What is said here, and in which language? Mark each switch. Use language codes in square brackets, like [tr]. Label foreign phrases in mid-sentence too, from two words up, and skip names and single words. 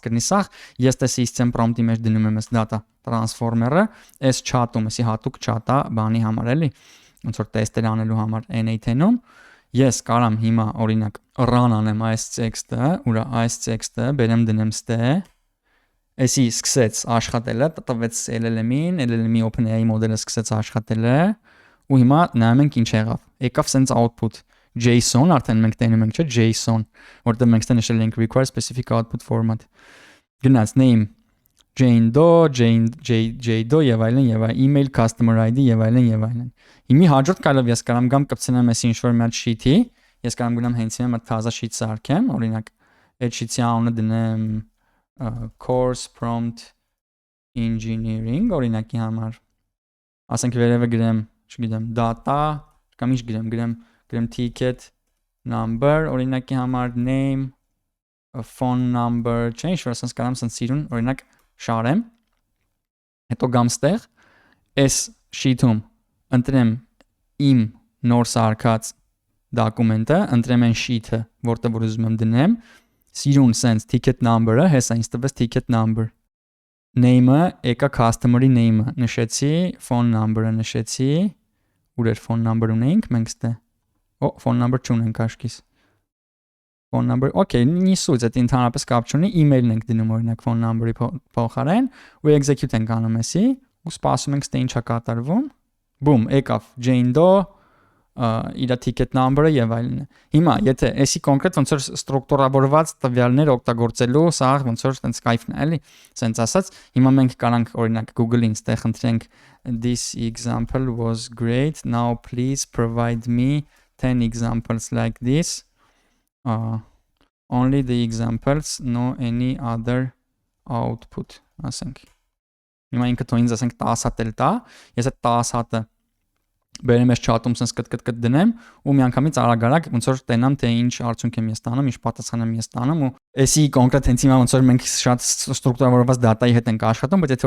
[hy] կրնի սախ, ես տես [en] system prompt- [hy] ի մեջ դնում եմ այս [en] data transformer- [hy] ը, այս chat-ում, էսի հատուկ chat-ա բանի համար էլի, ոնց որ տեստեր անելու համար NATN-ում, ես կարամ հիմա օրինակ run անեմ այս text-ը, ուրա այս text-ը բերեմ դնեմ ստե, էսի սկսեց աշխատելը, տվեց LLM-ին, LLM-ի OpenAI մոդելը սկսեց աշխատելը, ու հիմա նայում ենք ինչ եղավ, եկավ [en] sense output JSON, [hy] արդեն մենք տենում ենք, չէ, JSON, որտեղ մենք նշել ենք [en] require specific output format։ [hy] Գնաց name Jane Doe եւ այլն, [en] email customer ID [hy] եւ այլն։ Հիմի հաջորդ քայլով ես կարամ գամ կպցնեմ այս ինչ-որ մի հատ sheet-ի, ես կարամ գնամ հենց հիմա թազա sheet սարքեմ, օրինակ այդ sheet-ի անունը դնեմ [en] course prompt engineering, [hy] օրինակի համար։ Ասենք վերևը գրեմ, չգիտեմ, data, կամ ինչ գրեմ [en] ticket number, [hy] օրինակի համար [en] name, phone number, [hy] չէ, ինչ-որ ասենց կարամ սենց սիրուն, օրինակ շարեմ, հետո գամ ստեղ, այս sheet-ում ընտրեմ իմ նոր սարքած դոկումենտը, ընտրեմ այն sheet-ը, որտեղ որ ուզում եմ դնեմ, սիրուն սենց [en] ticket number- [hy] ը, հեսա ինձ տվեց [en] ticket number, [hy] name-ը, եկա customer-ի name-ը, նշեցի, [en] phone number- [hy] ը նշեցի, ուր էր [en] phone number [hy] ունեինք, մենք ստե [en] phone number [hy] չունենք աշկիս, [en] phone number, [hy] okay, նիսուց, այդ ընդհանրապես կապ չունի, email-ն ենք դնում օրինակ [en] phone number- [hy] ի փոխարեն, ու execute ենք անում էսի, ու սպասում ենք ստե ինչա կատարվում, boom, եկավ Jane Doe, իր [en] ticket number- [hy] ը եւ այլն։ Հիմա եթե էսի կոնկրետ ոնց որ ստրուկտուրավորված տվյալներ օգտագործելու, սա ոնց որ տենց կայֆն է, էլի, սենց ասած, հիմա մենք կարանք օրինակ Google-ին ստեղ խնդրենք [en] this example was great, now please provide me 10 examples like this. Only the examples, no any other output, [hy] ասենք։ Հիմա ինքը թող ինձ ասենք 10 հատ էլ տա, ես այդ 10 հատը բերեմ ես chat-ում sense կտ դնեմ ու միանգամից արագ ոնց որ տենամ թե ինչ արդյունք եմ ես տանում, ինչ պատասխան եմ ես տանում ու էսի կոնկրետ հենց հիմա ոնց որ մենք շատ ստրուկտուրավորված դատայի հետ ենք աշխատում, բայց եթե